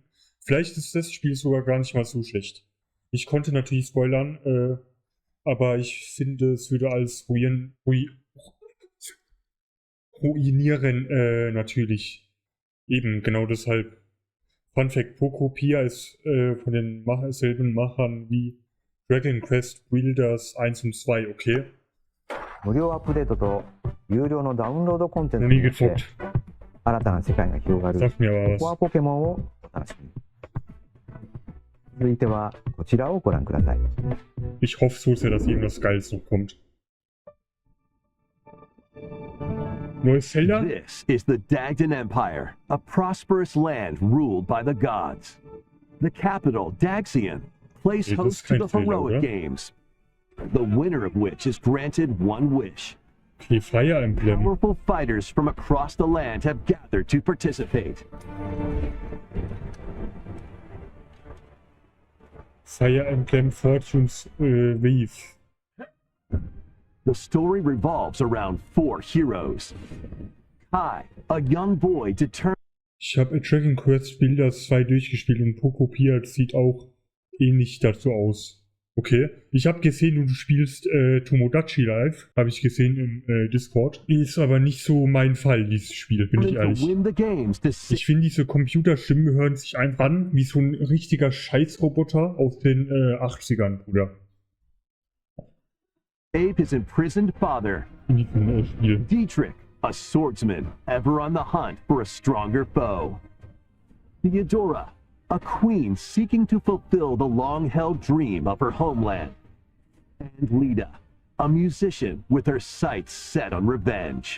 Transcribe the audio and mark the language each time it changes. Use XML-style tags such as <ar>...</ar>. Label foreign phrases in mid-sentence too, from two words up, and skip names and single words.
<de>Vielleicht ist das Spiel sogar gar nicht mal so schlecht. Ich konnte natürlich spoilern, aber ich finde, es würde alles ruinieren natürlich. Eben, genau deshalb.</de> <en>Fun Fact,</en> <de>Pokopia ist von den selben Machern wie Dragon Quest Builders 1 und 2, okay?</de> <ja>無料アップデートと有料のダウンロードコンテンツ</ja> <de>Noch</de> <ja>に</ja> <de>nie</de> <ja>よって</ja> <de>gezockt.</de> <ja>新たな世界が広がる</ja> <de>Sag mir aber</de> <ja>コア</ja> <de>was.</de> <ja>ポケモンをお楽しみに。続いてはこちらをご覧ください。</ja> <de>Ich hoffe so sehr, dass irgendwas Geiles noch kommt. Neues Zelda?</de> <en>This is the Dagdan Empire, a prosperous land ruled by the gods. The capital, Daxian, plays</en> <de>Ja, das</de> <en>host</en> <de>ist</de> <en>to</en> <de>kein</de> <en>the</en> <de>Fehler,</de> <en>heroic</en> <de>oder?</de> <en>games, the winner of which is granted one wish. Okay, Fire Emblem. Powerful fighters from across the land have gathered to participate. Fire Emblem Fortune's Wave. The story revolves around 4 heroes. Kai, a young boy determined</en> <de>Ich habe Dragon Quest Builders 2 durchgespielt und Pokopia sieht auch ähnlich dazu aus. Okay. Ich habe gesehen, du spielst Tomodachi live. Habe ich gesehen im Discord. Ist aber nicht so mein Fall, dieses Spiel, bin ich</de> <en>to</en> <de>ehrlich.</de> <en>win the games to</en> <de>Ich finde, diese Computerstimmen hören sich einfach an wie so ein richtiger Scheißroboter aus den 80ern, Bruder.</de> <en>Save his imprisoned father.</en> <de>Spiel.</de> <en>Dietrich, a swordsman, ever on the hunt for a stronger foe. Theodora, a queen seeking to fulfill the long-held dream of her homeland. And Lida, a musician with her sights set on revenge.</en>